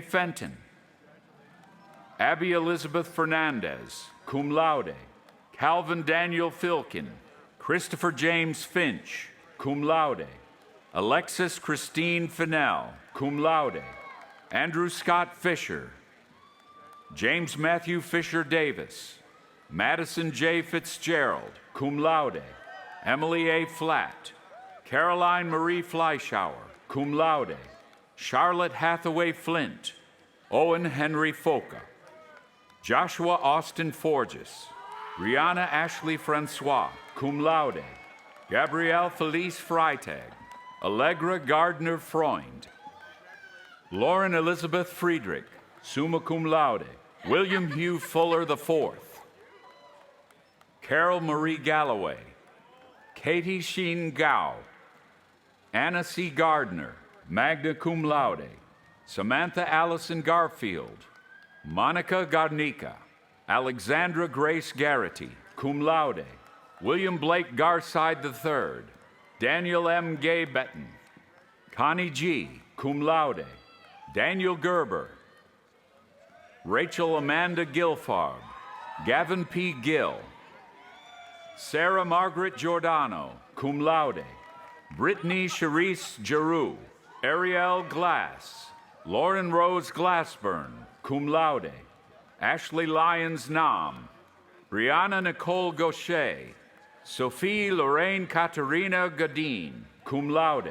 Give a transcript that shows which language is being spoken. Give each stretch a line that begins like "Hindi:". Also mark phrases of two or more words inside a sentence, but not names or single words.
English: Fenton, Abby Elizabeth Fernandez,
Latin: cum laude,
English: Calvin Daniel Filkin, Christopher James Finch,
Latin: cum laude,
English: Alexis Christine Fennell, cum laude, Andrew Scott Fisher, James Matthew Fisher Davis, Madison J. Fitzgerald,
Latin: cum laude,
English: Emily A. Flatt, Caroline Marie Fleischauer,
Latin: cum laude,
English: Charlotte Hathaway Flint, Owen Henry Foka, Joshua Austin Forges, Rihanna Ashley Francois,
Latin: cum laude,
English: Gabrielle Felice Freitag, Allegra Gardner Freund, Lauren Elizabeth Friedrich,
Latin: summa cum laude,
English: William Hugh Fuller IV, Carol Marie Galloway, Katie Sheen Gao, Anna C. Gardner,
Latin: magna cum laude,
English: Samantha Allison Garfield, Monica Garnica, Alexandra Grace Garrity,
Latin: cum laude,
English: William Blake Garside III, Daniel M. Gay Betten, Connie G.,
Latin: cum laude,
English: Daniel Gerber, Rachel Amanda Gilfarb, Gavin P. Gill, Sarah Margaret Giordano,
Latin: cum laude,
English: Brittany Charisse Giroux, Ariel Glass, Lauren Rose Glassburn,
Latin: cum laude,
English: Ashley Lyons Nam, Brianna Nicole Gaucher, Sophie Lorraine Katerina Gadine,
Latin: cum laude,